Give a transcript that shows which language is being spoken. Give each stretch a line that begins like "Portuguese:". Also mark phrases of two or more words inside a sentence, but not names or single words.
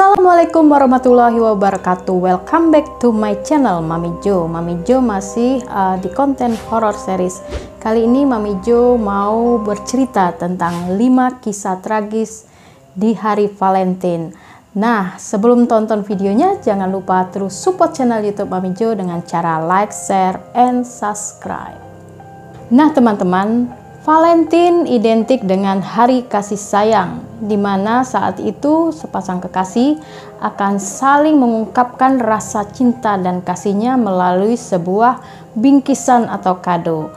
Arabic: السلام عليكم ورحمة الله وبركاته.
English: Welcome back to my channel Mami Jo.
Indonesian: Mami Jo masih di konten
English: horror series.
Indonesian: Kali ini Mami Jo mau bercerita tentang 5 kisah tragis di hari Valentine. Nah, sebelum tonton videonya jangan lupa terus
English: support channel
Indonesian: YouTube Mami Jo dengan cara
English: like, share, and subscribe.
Indonesian: Nah teman-teman, Valentine identik dengan hari kasih sayang, di mana saat itu sepasang kekasih akan saling mengungkapkan rasa cinta dan kasihnya melalui sebuah bingkisan atau kado.